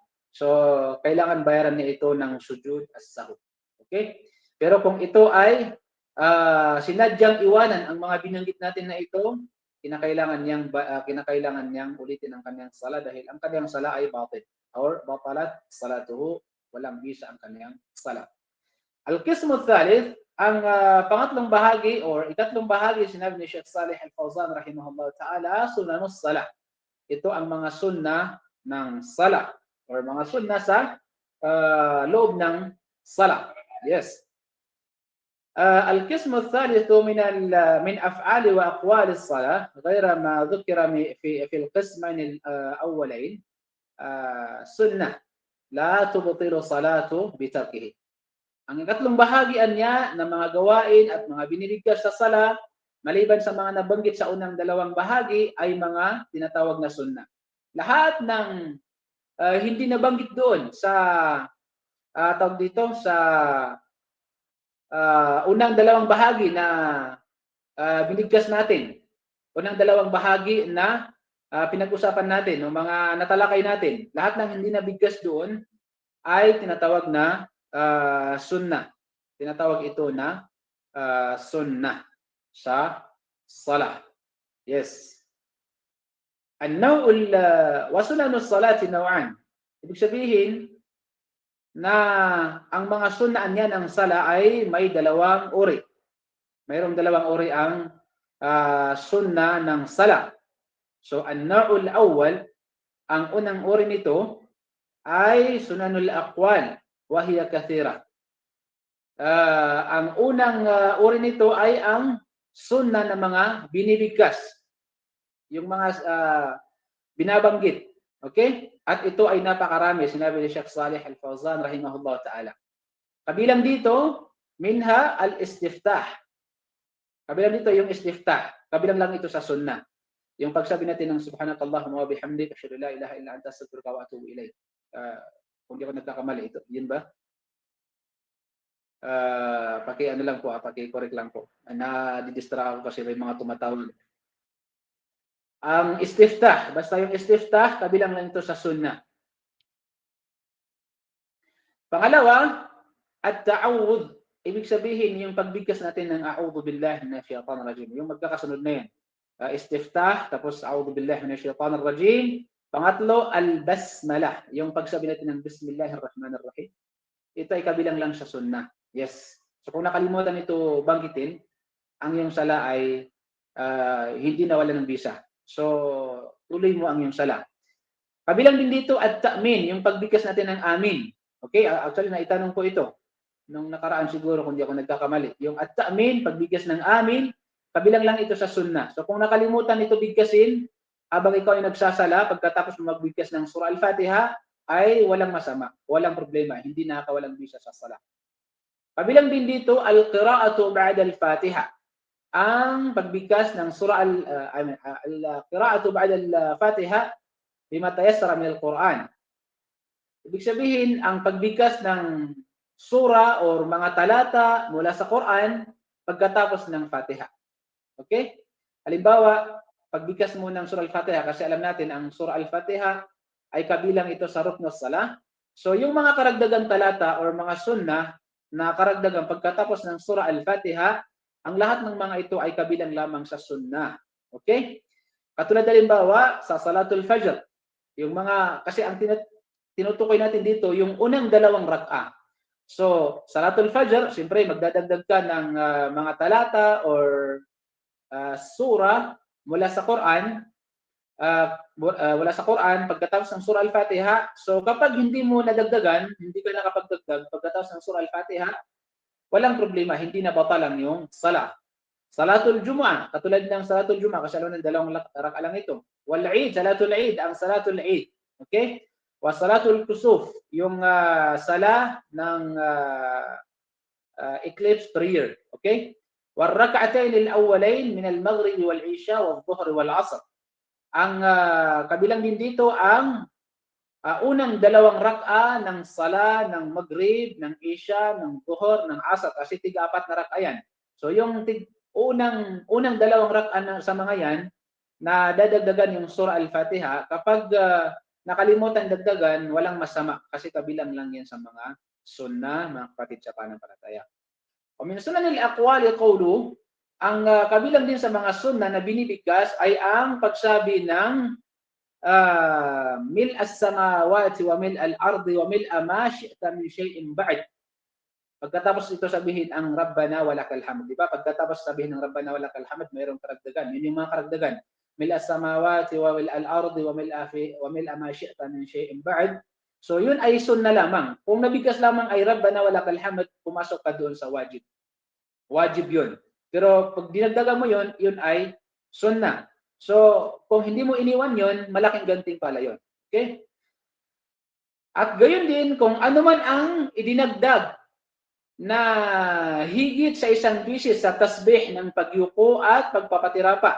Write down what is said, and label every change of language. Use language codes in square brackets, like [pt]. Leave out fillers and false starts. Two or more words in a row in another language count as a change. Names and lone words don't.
[tl] So kailangan bayaran niya ito ng [ar] سجود السهو. [tl] Okay? Pero kung ito ay sinadyang iwanan ang mga binanggit natin na ito, kinakailangan niyang ulitin ang kanyang sala dahil ang kanyang sala ay batil or [ar] بطلت صلاته, [tl] walang bisa ang kanyang sala. [ar] القسم الثالث, [tl] ang pangatlong bahagi or ikatlong bahagi, sinabi ni Sheikh Saleh Al-Fawzan [ar] رحمه الله تعالى, سنن الصلاة. [tl] Ito ang mga sunna ng sala or mga sunna sa loob ng sala. Yes. [ar] القسم الثالث من أفعال وأقوال الصلاة غير ما ذكر في القسمين الأولين سنة لا تبطل صلاة بتركه. [tl] Ang ikatlong bahagian niya ng mga gawain at mga binibigkas sa sala, maliban sa mga nabanggit sa unang dalawang bahagi, ay mga tinatawag na sunna. Lahat ng hindi nabanggit doon sa unang dalawang bahagi na binigkas natin, unang dalawang bahagi na pinag-usapan natin, o mga natalakay natin, lahat ng hindi nabigkas doon ay tinatawag na sunnah. Tinatawag ito na sunnah sa salah. Yes. [ar] النوع وسنن الصلاة نوعان. [tl] Ibig sabihin na ang mga sunnah niya ng sala ay may dalawang uri. Mayroong dalawang uri ang sunnah ng sala. So, [ar] النوع الأول, [tl] ang unang uri nito ay [ar] سنن الأقوال وهي كثيرة. [tl] Ang unang uri nito ay ang sunnah ng mga binibigkas, yung mga binabanggit. Okay? At ito ay napakarami, sinabi ni Sheikh Salih Al-Fawzan [ar] رحمه الله تعالى. [tl] Kabilang dito, [ar] منها الاستفتاح. [tl] Kabilang dito yung istiftah. Kabilang lang ito sa sunnah. Yung pagsabi natin ng [ar] سبحانك اللهم وبحمدك أشهد لا إله إلا أنت أستغفرك وأتوب إليك. [tl] Kung di ako nagkakamali, ito, yun ba? Paki-ano lang po, paki-correct lang po. Na-didistract ako kasi may mga tumatawag. Ang istiftah, basta yung istiftah, kabilang lang ito sa sunnah. Pangalawa, at-ta'awudh. Ibig sabihin, yung pagbigkas natin ng [ar] أعوذ بالله من الشيطان الرجيم. [tl] Yung magkakasunod na yan. Istiftah, tapos [ar] أعوذ بالله من الشيطان الرجيم. [tl] Pangatlo, al-basmalah. Yung pagsabi natin ng bismillahirrahmanirrahim. Ito ay kabilang lang sa sunnah. Yes. So kung nakalimutan ito banggitin, ang iyong sala ay hindi nawala ng bisa. So tuloy mo ang iyong sala. Kabilang din dito at-ta'min, yung pagbigkas natin ng amin. Okay, actually naitanong ko ito nung nakaraan siguro kung di ako nagkakamali. Yung at-ta'min, pagbigkas ng amin, kabilang lang ito sa sunnah. So kung nakalimutan ito bigkasin, habang ikaw ay nagsasala, pagkatapos mo magbigkas ng surah Al-Fatiha, ay walang masama, walang problema, hindi nakakawalang bisa sa sala. Kabilang din dito, [ar] القراءة بعد الفاتحة. [tl] Ang pagbigkas ng surah [ar] القراءة بعد الفاتحة بما تيسر من القرآن. [tl] Ibig sabihin, ang pagbigkas ng surah o mga talata mula sa Quran pagkatapos ng Fatiha. Okay? Halimbawa, pagbigkas mo ng surah al-Fatiha, kasi alam natin ang surah al-Fatiha ay kabilang ito sa [ar] ركن الصلاة. [tl] So, yung mga karagdagang talata or mga sunnah na karagdagan pagkatapos ng surah al-Fatiha, ang lahat ng mga ito ay kabilang lamang sa sunnah. Okay? Katulad halimbawa sa [ar] صلاة الفجر, [tl] yung mga, kasi ang tinutukoy natin dito, yung unang dalawang rak'ah. So, [ar] صلاة الفجر, [tl] siyempre magdadagdag ka ng mga talata or surah mula sa Quran, wala sa Quran pagkatapos ng surah al-Fatiha. So kapag hindi mo nadagdagan, hindi ka nakapagdagdag pagkatapos ng surah al-Fatiha, walang problema, hindi na batalang yung sala. [ar] صلاة الجمعة, [tl] katulad ng [ar] صلاة الجمعة, [tl] kasi alam ng dalawang raka lang ito. [ar] والعيد صلاة العيد, [tl] ang [ar] صلاة العيد. [tl] Okay? [ar] وصلاة الكسوف, [tl] yung sala ng [en] eclipse prayer. [tl] Okay? [ar] والركعتين الأوليين من المغرب والعشاء والظهر والعصر. [tl] Ang kabilang din dito ang unang dalawang rak'a ng sala ng maghrib, ng isha, ng dhuhr, ng asar, kasi tiga-apat na rak'a yan. So yung unang dalawang rak'a sa mga yan na dadagdagan yung surah al-Fatiha, kapag nakalimutan dagdagan, walang masama kasi kabilang lang yan sa mga sunnah, mga kapatid sa pananampalataya. [ar] ومن سنن الأقوال قول, [tl] ang kabilang din sa mga sunnah na binibigkas ay ang pagsabi ng [ar] ملء السماوات وملء الأرض وملء ما شئت من شيء بعد. [tl] Pagkatapos ito sabihin ang [ar] ربنا ولك الحمد, [tl] di ba? Pagkatapos sabihin ng [ar] ربنا ولك الحمد, [tl] mayroong karagdagan. Yun yung mga karagdagan. [ar] ملء السماوات وملء الأرض وملء ما شئت من شيء بعد. [tl] So yun ay sunnah lamang. Kung nabigkas lamang ay [ar] ربنا ولك الحمد, [tl] pumasok ka doon sa wajib. Wajib yun. Pero pag dinagdagan mo yun, yun ay sunnah. So, kung hindi mo iniwan yun, malaking gantimpala yun. Okay? At gayon din, kung ano man ang idinagdag na higit sa isang bisis sa tasbih ng pagyuko at pagpapatirapa.